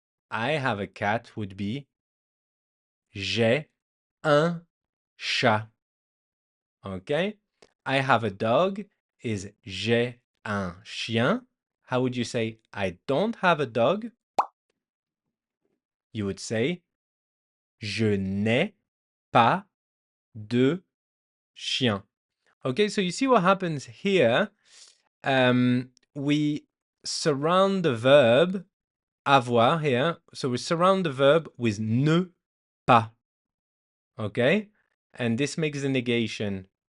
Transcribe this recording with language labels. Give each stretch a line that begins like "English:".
English: I have a cat would be
French: j'ai un chat.
English: Okay. I have a dog is
French: j'ai un chien.
English: How would you say I don't have a dog? You would say
French: je n'ai pas de chien.
English: Okay, so you see what happens here. We surround the verb avoir here. So we surround the verb with ne pas. Okay, and this makes the negation.